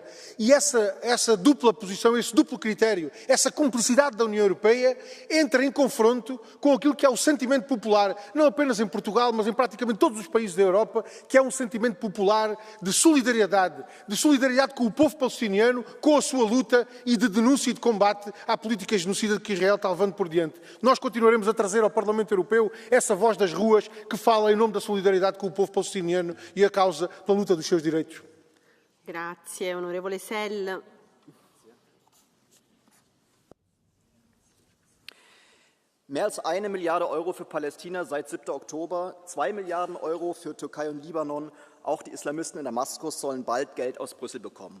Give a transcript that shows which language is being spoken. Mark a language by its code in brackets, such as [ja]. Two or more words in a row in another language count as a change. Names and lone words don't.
[pt] E essa dupla posição, esse duplo critério, essa cumplicidade da União Europeia entra em confronto com aquilo que é o sentimento popular, não apenas em Portugal, mas em praticamente todos os países da Europa, que é um sentimento popular de solidariedade com o povo palestiniano, com a sua luta e de denúncia e de combate à política genocida que Israel está levando por diante. Nós continuaremos a trazer ao Parlamento Europeu essa voz das ruas que fala em nome da solidariedade com o povo palestiniano e a causa pela luta dos seus direitos. [it] Grazie, onorevole Sell. [de] Mehr als 1 Milliarde Euro für Palästina seit 7. Oktober, 2 Milliarden Euro für Türkei und Libanon. Auch die Islamisten in Damaskus sollen bald Geld aus Brüssel bekommen.